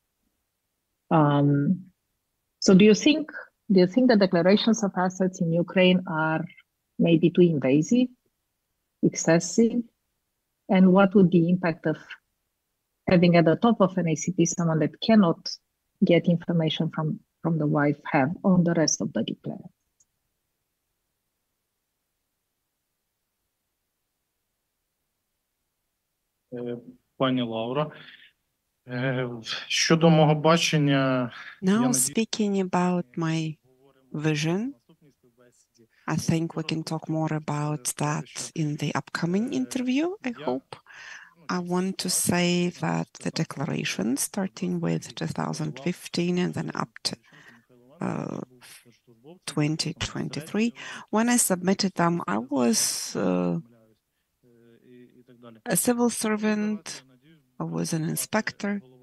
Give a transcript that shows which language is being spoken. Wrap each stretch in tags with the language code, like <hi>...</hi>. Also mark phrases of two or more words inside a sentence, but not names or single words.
<en>So do you think the declarations of assets in Ukraine are maybe too invasive, excessive? And what would the impact of having at the top of an ACP someone that cannot get information from the wife have on the rest of the declarant?</en> <uk>Пані Лаура, щодо мого бачення,</uk> <en>Now speaking about my vision, I think we can talk more about that in the upcoming interview, I hope. I want to say that the declaration, starting with 2015 and then up to 2023, when I submitted them, I was a civil servant, I was an inspector.</en>